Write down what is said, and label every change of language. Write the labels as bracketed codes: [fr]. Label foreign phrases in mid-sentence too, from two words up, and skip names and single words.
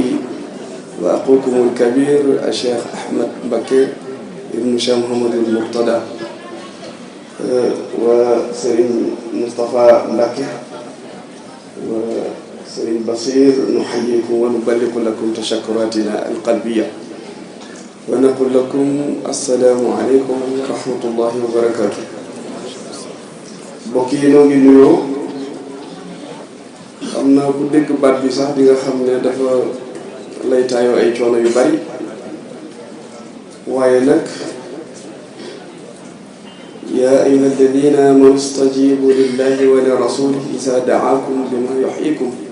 [ar] وأخوكم الكبير الشيخ أحمد بكي ابن الشيخ محمد المرتضى وسيد مصطفى بكي وسيد بصير، نحييكم ونبلغ لكم تشكراتنا القلبية ونقول لكم السلام عليكم ورحمة الله وبركاته. [wo] mbokk yi noo ngi nuyoo. xam naa bu dégg baat bi sax di nga xam ne dafa lay taayoo ay coono yu bari, waaye nag [ar] يا أيها الذين آمنوا استجيبوا لله ولرسوله إذا دعاكم لما يحييكم.